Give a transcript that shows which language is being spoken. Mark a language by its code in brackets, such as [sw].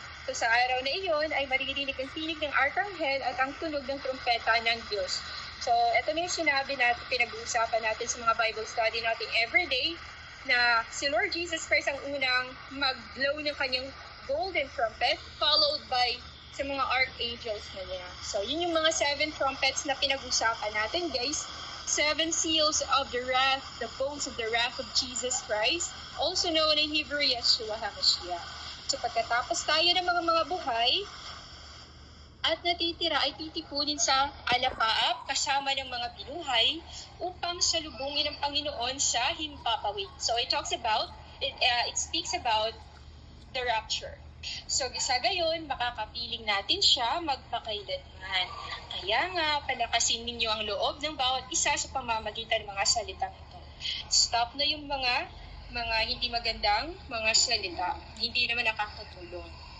[tl] So sa araw na iyon ay maririnig ang tinig ng arkanghel at ang tunog ng trumpeta ng Diyos. So ito na yung sinabi natin, pinag-uusapan natin sa mga Bible study natin everyday, na si Lord Jesus Christ ang unang mag-blow ng kanyang [en] golden trumpet, followed by [tl] sa mga archangels na niya. So yun yung mga 7 trumpets na pinag-usapan natin, guys. [en] 7 seals of the wrath, the bowls of the wrath of Jesus Christ, also known in Hebrew, Yeshua HaMashiach. [tl] So pagkatapos tayo ng mga buhay at natitira ay titipunin sa alapaap kasama ng mga binuhay upang salubungin ng Panginoon sa himpapawid. [en] So it speaks about the rapture. [tl] So sa gayon, makakapiling natin siya magpakailanman. Kaya nga, palakasin ninyo ang loob ng bawat isa sa pamamagitan ng mga salitang ito. Stop na yung mga hindi magandang mga salita, hindi naman nakakatulong.